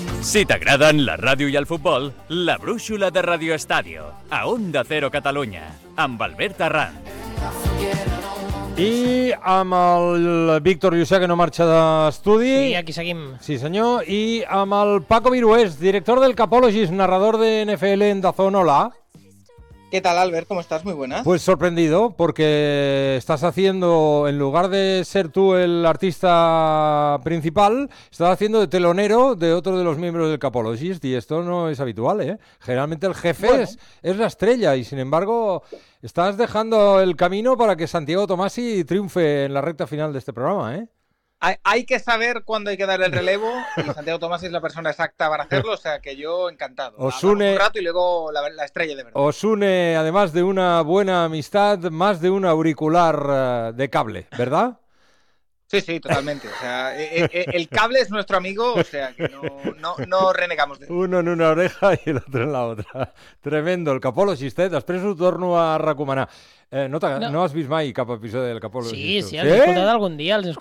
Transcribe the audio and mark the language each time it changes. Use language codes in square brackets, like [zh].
[ca] Si t'agraden la ràdio i el futbol, la brúixola de Radio Estadio, a Onda Cero Catalunya, amb Albert Arran. I amb el Víctor Llucià, que no marxa d'estudi. Sí, aquí seguim. Sí, senyor. I amb el Paco Virués, director del Capologist, narrador de NFL en Dazón. Hola. [es] ¿Qué tal, Albert? ¿Cómo estás? Muy buenas. Pues sorprendido, porque estás haciendo, en lugar de ser tú el artista principal, estás haciendo de telonero de otro de los miembros del Capologist, y esto no es habitual, ¿eh? Generalmente el jefe es la estrella, y sin embargo, estás dejando el camino para que Santiago Tomasi triunfe en la recta final de este programa, ¿eh? Hay que saber cuándo hay que dar el relevo y Santiago Tomás es la persona exacta para hacerlo, o sea que yo encantado. Os une un rato y luego la estrella de verdad. Os une, además de una buena amistad, más de un auricular de cable, ¿verdad? Sí, sí, totalmente. O sea, el cable es nuestro amigo, o sea que no renegamos de él. Uno en una oreja y el otro en la otra. Tremendo, el Capologist, ¿eh? [ca] Després ho torno a recomanar. No has vist mai cap episodi del Capologist? Sí, sí, els he escoltat algun dia.